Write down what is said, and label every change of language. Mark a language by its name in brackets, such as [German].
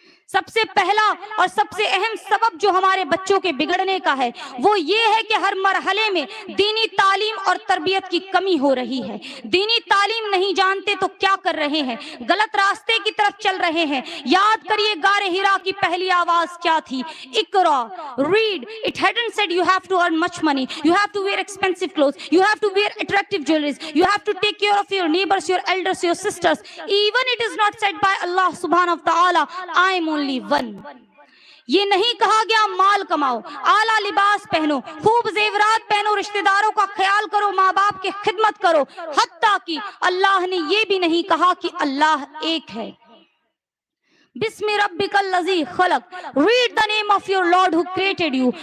[Urdu] سب سے پہلا اور سب سے اہم سبب جو ہمارے بچوں کے بگڑنے کا ہے وہ یہ ہے کہ ہر مرحلے میں دینی تعلیم اور تربیت کی کمی ہو رہی ہے۔ دینی تعلیم نہیں جانتے تو کیا کر رہے ہیں، غلط راستے کی طرف چل رہے ہیں۔ یاد کریے غار حرا کی پہلی آواز کیا تھی؟ اقرا، read. [English] It hadn't said you have to earn much money, you have to wear expensive clothes, you have to wear attractive jewelries, you have to take care of your neighbors, your elders, your sisters. Even it is not said by Allah subhanahu wa ta'ala, I am only one. [Urdu] یہ نہیں کہا گیا مال کماؤ، اعلیٰ لباس پہنو، خوب زیورات پہنو، رشتہ داروں کا خیال کرو، ماں باپ کی خدمت کرو، حتیٰ کہ اللہ نے یہ بھی نہیں کہا کہ اللہ ایک ہے۔ [Arabic] بسم ربک الذی خلق، [English] read the name of your lord who created you,